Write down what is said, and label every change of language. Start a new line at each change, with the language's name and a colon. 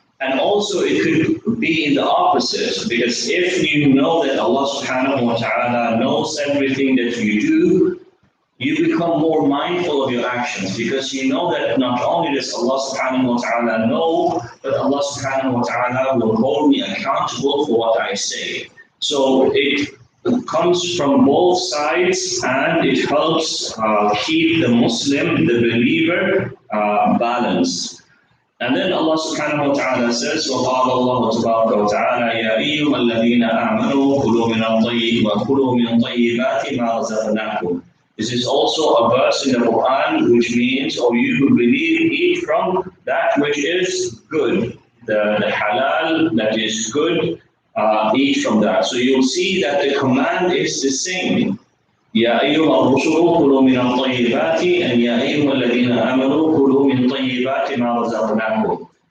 English: And also it could be in the opposite, because if you know that Allah subhanahu wa ta'ala knows everything that you do, you become more mindful of your actions, because you know that not only does Allah subhanahu wa ta'ala know, but Allah subhanahu wa ta'ala will hold me accountable for what I say. So it comes from both sides, and it helps keep the Muslim, the believer, balanced. And then Allah subhanahu wa ta'ala says,
Arabic: وَقَالَ اللَّهُ تَبَارَكَ وَتَعَالَى يَا أَيُّهَا الَّذِينَ آمَنُوا كُلُوا مِنَ طَيِّبَاتِ مَا رَزَقْنَاكُمْ.
English: This is also a verse in the Quran which means, "O you who believe, eat from that which is good." The halal that is good, eat from that. So you'll see that the command is the same.
Arabic: يَا أَيُّهَا الرُّسُلُ كُلُوا مِنَ الطَّيِّبَاتِ and يَا أَيُّهَا الَّذِينَ آمَنُوا كُلُوا مِنْ طَيِّبَاتِ مَا رَزَقْنَاكُمْ.